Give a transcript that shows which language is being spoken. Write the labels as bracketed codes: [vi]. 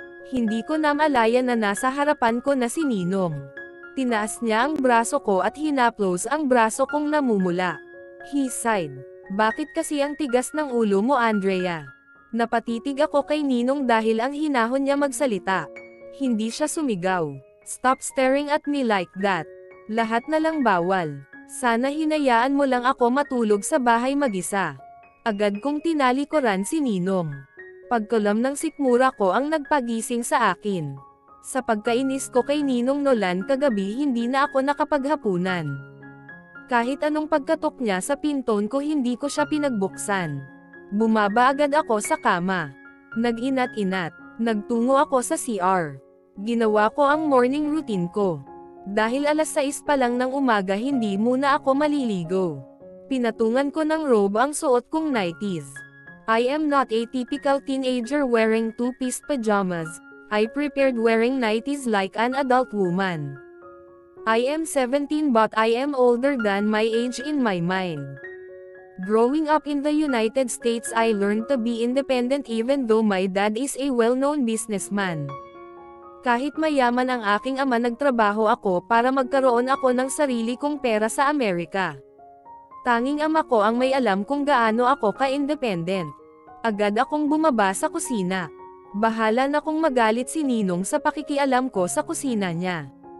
[tl] Hindi ko namalaya na nasa harapan ko na si Ninong. Tinaas niya ang braso ko at hinaplos ang braso kong namumula. [en] He sighed. [tl] Bakit kasi ang tigas ng ulo mo, Andrea? Napatitig ako kay Ninong dahil ang hinahon niya magsalita. Hindi siya sumigaw. [en] Stop staring at me like that. [tl] Lahat na lang bawal. Sana hinayaan mo lang ako matulog sa bahay mag-isa. Agad kong tinalikuran si Ninong. Pagkulam ng sikmura ko ang nagpagising sa akin. Sa pagkainis ko kay Ninong Nolan kagabi, hindi na ako nakapaghapunan. Kahit anong pagkatok niya sa pinton ko, hindi ko siya pinagbuksan. Bumaba agad ako sa kama. Nag-inat-inat. Nagtungo ako sa CR. Ginawa ko ang morning routine ko. Dahil alas 6 pa lang ng umaga, hindi muna ako maliligo. Pinatungan ko ng robe ang suot kong nighties. [en] I am not a typical teenager wearing two-piece pajamas. I prepared wearing nighties like an adult woman. I am 17 but I am older than my age in my mind. Growing up in the United States, I learned to be independent even though my dad is a well-known businessman. [tl] Kahit mayaman ang aking ama, nagtrabaho ako para magkaroon ako ng sarili kong pera sa Amerika. Tanging ama ko ang may alam kung gaano ako ka-independent. Agad akong bumaba sa kusina. Bahala na kung magalit si Ninong sa pakikialam ko sa kusina niya.